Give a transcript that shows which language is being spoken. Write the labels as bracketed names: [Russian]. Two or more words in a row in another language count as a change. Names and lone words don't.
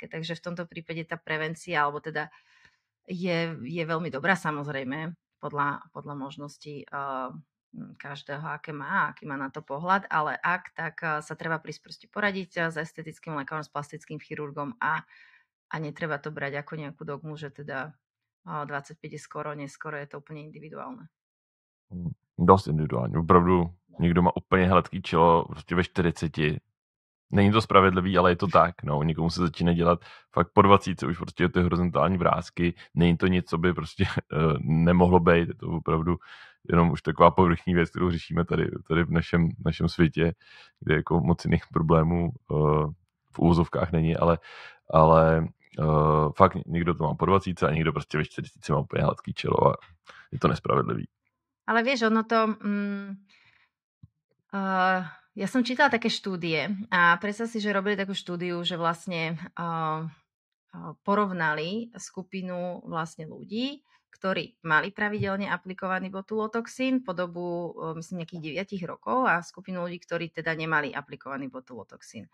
[Slovak] Takže v tomto prípade tá prevencia, alebo teda je veľmi dobrá samozrejme, podľa možností každého, aký má na to pohľad, ale tak sa treba prísť proste poradiť s estetickým lekárom, s plastickým chirurgom a netreba to brať ako nejakú dogmu, že teda 25 je skoro, neskoro, je to úplne individuálne. [Czech] Dost individuální. Opravdu někdo má úplně hladký čelo prostě ve 40. Není to spravedlivý, ale je to tak. No, někomu se začíná dělat fakt po 20 už prostě ty horizontální vrásky. Není to nic, co by prostě nemohlo být. Je to opravdu jenom už taková povrchní věc, kterou řešíme tady v našem světě, kde jako moc jiných problémů v úvozovkách není, ale fakt někdo to má po 20 a někdo prostě ve 40 má úplně hladký čelo a je to nespravedlivý. [Slovak] Ale vieš, ono to... ja som čítala také štúdie a predstav si, že robili takú štúdiu, že vlastne porovnali skupinu vlastne ľudí, ktorí mali pravidelne aplikovaný botulotoxín po dobu, myslím, nejakých 9 rokov a skupinu ľudí, ktorí teda nemali aplikovaný botulotoxín.